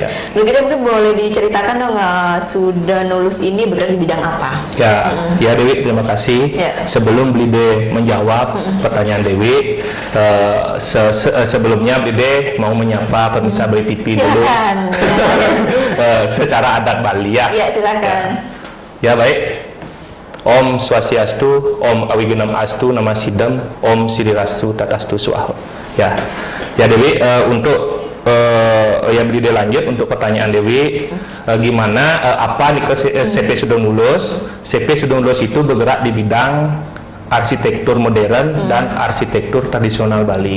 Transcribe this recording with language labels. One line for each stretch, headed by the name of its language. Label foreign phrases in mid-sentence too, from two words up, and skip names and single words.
Indonesian: Brigade, mungkin boleh diceritakan dong, Sudanulus ini bergerak di bidang apa? Ya Dewi, terima kasih. Sebelum Brigade menjawab pertanyaan Dewi, sebelumnya Brigade mau menyapa pemirsa Bali TV dulu. Secara adat Bali ya. Iya, silakan. Ya baik.
Sanskrit: Om Swastiastu, Om Awigunam Astu, Nama Sidam, Om Sidirastu, Tatastu Swaha.
Indonesian: Ya Dewi, untuk yang Brigade lanjut untuk pertanyaan Dewi, gimana apa nih CP Sudanulus? CP Sudanulus itu bergerak di bidang arsitektur modern dan arsitektur tradisional Bali.